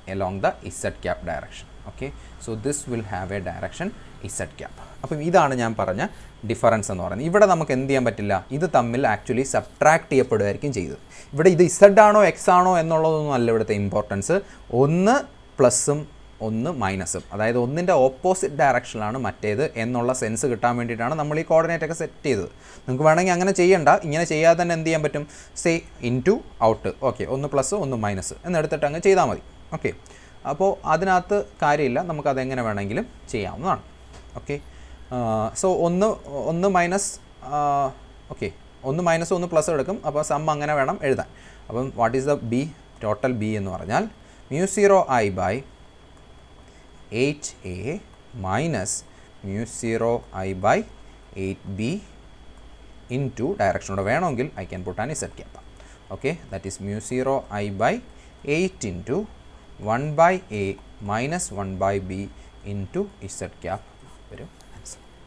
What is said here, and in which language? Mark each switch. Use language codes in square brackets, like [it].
[en] along the z cap direction. Okay, so this will have a direction z cap. [ml] അപ്പം ഇതാണ് ഞാൻ പറഞ്ഞ difference എന്ന് പറയുന്നത്. ഇവിടെ നമുക്ക് എന്ത് ചെയ്യാൻ പറ്റില്ല? ഇത് തമ്മിൽ ആക്ച്വലി സബ്ട്രാക്ട് ചെയ്യപ്പെടുകയായിരിക്കും ചെയ്തത്. ഇവിടെ ഇത് z ആണോ x ആണോ എന്നുള്ളതൊന്നും അല്ല ഇവിടുത്തെ ഇമ്പോർട്ടൻസ്. ഒന്ന് പ്ലസും ഒന്ന് മൈനസും, അതായത് ഒന്നിൻ്റെ ഓപ്പോസിറ്റ് ഡയറക്ഷനിലാണ് മറ്റേത് എന്നുള്ള സെൻസ് കിട്ടാൻ വേണ്ടിയിട്ടാണ് നമ്മൾ ഈ കോർഡിനേറ്റ് ഒക്കെ സെറ്റ് ചെയ്തത്. നിങ്ങൾക്ക് വേണമെങ്കിൽ അങ്ങനെ ചെയ്യണ്ട. ഇങ്ങനെ ചെയ്യാതെ തന്നെ എന്ത് ചെയ്യാൻ പറ്റും? [en] Say into out. [ml] ഓക്കെ, ഒന്ന് പ്ലസ് ഒന്ന് മൈനസ് എന്നെടുത്തിട്ട് അങ്ങ് ചെയ്താൽ മതി. ഓക്കെ, അപ്പോൾ അതിനകത്ത് കാര്യമില്ല, നമുക്കതെങ്ങനെ വേണമെങ്കിലും ചെയ്യാവുന്നതാണ്. ഓക്കെ, സോ ഒന്ന് മൈനസ് ഓക്കെ, ഒന്ന് മൈനസ് ഒന്ന് പ്ലസ് എടുക്കും. അപ്പോൾ സം അങ്ങനെ വേണം എഴുതാൻ. അപ്പം [en] What is the B? [ml] Total B എന്ന് പറഞ്ഞാൽ [en] μ0I / 8a minus μ0I / 8b into direction [ml] ഓടെ വേണമെങ്കിൽ [en] I can put an z cap. Okay, that is μ0I / 8 into 1/a minus 1/b into z cap [ml] വരും [en] Answer.